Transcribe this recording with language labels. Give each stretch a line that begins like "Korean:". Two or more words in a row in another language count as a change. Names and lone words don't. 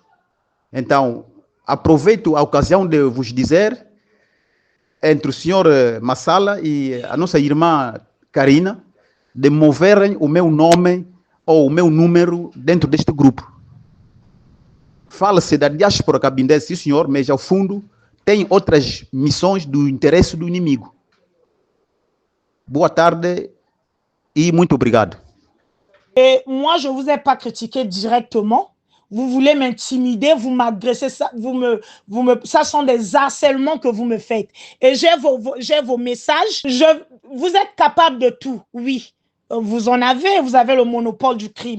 Portuguese: Então, aproveito a ocasião de vos dizer, entre o senhor Massala e a nossa irmã Karina, de moverem o meu nome ou o meu número dentro deste grupo. Fala-se da diáspora cabindense, sim senhor, mas ao fundo tem outras missões do interesse do inimigo. Boa tarde et muito obrigado.
French: Et moi, je ne vous ai pas critiqué directement. Vous voulez m'intimider, vous m'agressez, ça, ça sont des harcèlements que vous me faites. Et j'ai vos messages. Vous êtes capable de tout, oui. Vous avez le monopole du crime.